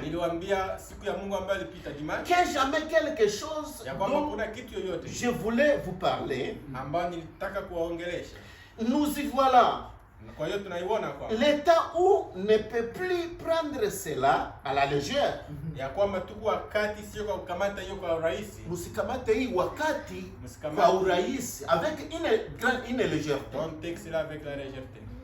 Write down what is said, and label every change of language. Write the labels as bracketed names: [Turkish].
[Swahili] Niliwaambia siku ya Mungu ambayo ilipita dimanche [French] que jamais quelque chose [Swahili] ya kwamba [French] dont [Swahili] kuna kitu yoyote [French] je voulais vous parler. [Swahili] ambayo nilitaka kuwaongelesha. [French] Nous y voilà. [Swahili] Kwa hiyo tunaiona kwamba [French] L'État où ne peut plus prendre cela à la légère. [Swahili] ya kwamba tuko wakati sio kwa kukamata hiyo kwa urahisi. Musikamate hii wakati Musikamate. kwa urahisi [French] avec une légèreté. [English] Don't take [French] cela avec la légèreté.